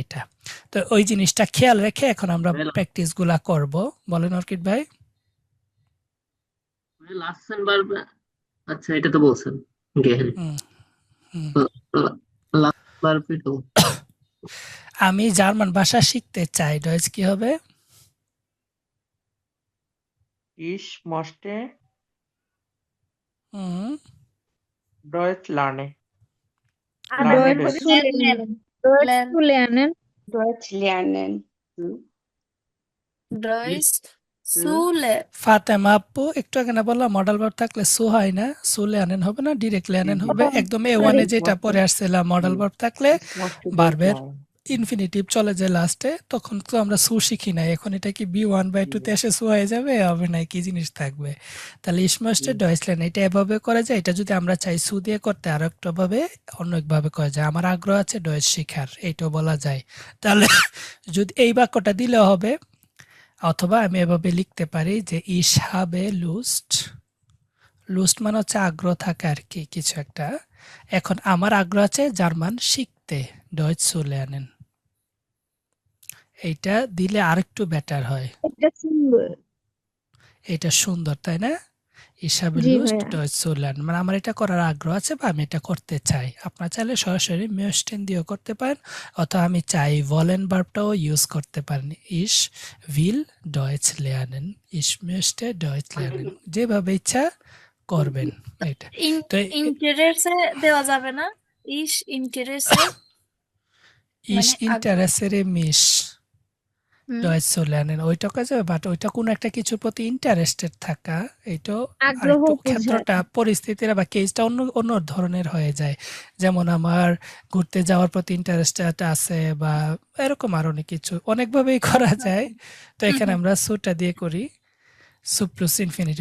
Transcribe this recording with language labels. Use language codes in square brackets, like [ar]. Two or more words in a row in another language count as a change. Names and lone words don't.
[bn] এটা তো ওই জিনিসটা খেয়াল রেখে এখন আমরা প্র্যাকটিস গুলা করব। বলেন অর্কিড ভাই। [en] last verb, [bn] আচ্ছা এটা তো বলছেন গেহেন হুম, হুম। [en] last verb [bn] তো আমি জার্মান ভাষা শিখতে চাই, ডয়েচ কি হবে? [de] Ich möchte হুম, Deutsch lernen. Deutsch zu lernen. Deutsch zu lernen. Deutsch zu lernen [bn] ফাতেমা আপু একটু আগে না বললাম [en] modal verb [bn] থাকলে সু হয় না, সুলে আনেন হবে না, ডিরেক্টলি আনেন হবে। একদম A1 এ যেটা পরে আসছিলাম [en] modal verb [bn] থাকলে ভার্বের ইনফিনিটিভ চলে যায় লাস্টে, তখন তো আমরা সু শিখি নাই। এখন এটা কি B1/2 তে এসে সু হয়ে যাবে? হবে না, কি জিনিস থাকবে? তাহলে [de] ich möchte Deutschland [bn] এটা এভাবে করা যায়। এটা যদি আমরা চাই সু দিয়ে করতে আর একটা ভাবে অন্য একভাবে করা যায়। আমার আগ্রহ আছে ডয়েচ শেখার, এইটাও বলা যায়। তাহলে যদি এই বাক্যটা দিলেও হবে, অথবা আমি এভাবে লিখতে পারি যে [de] ich habe Lust, [bn] লুস্ট মানে হচ্ছে আগ্রহ থাকা আর কি, কিছু একটা। এখন আমার আগ্রহ আছে জার্মান শিখতে, [de] Deutsch zu lernen. [bn] এইটা দিলে আরেকটু বেটার হয়। এটা সুন্দর। এটা সুন্দর, তাই না? [de] Ich habe [bn] জি [de] Lust, [bn] ভাইয়া। [de] Deutsch zu lernen। [bn] মানে আমার এটা করার আগ্রহ আছে বা আমি এটা করতে চাই। আপনারা চাইলে সরাসরি möchten দিয়েও করতে পারেন, অথবা আমি চাই wollen ভার্বটাও ইউজ করতে পারেন। [de] Ich will Deutsch lernen, ich möchte Deutsch lernen, [bn] যেভাবে ইচ্ছা করবেন এটা। তো ইন্টারেস্টে দেওয়া যাবে না? ইস ইন্টারেস্টে [de] ich [bn] মানে [de] interessiere mich Deutsch zu lernen [bn] ওইটা কাজে, বাট ওইটা কোনো একটা কিছুর প্রতি ইন্টারেস্টেড থাকা, এইটাও আগ্রহ আরেকটু বোঝায়। ক্ষেত্রটা পরিস্থিতির বা কেসটা অন্য অন্য ধরনের হয়ে যায়। যেমন আমার ঘুরতে যাওয়ার প্রতি ইন্টারেস্টেড আছে, বা এরকম আর অনেক কিছু অনেকভাবেই করা যায়। তো এখানে আমরা সুটা দিয়ে করি সু [en] plus infinitive.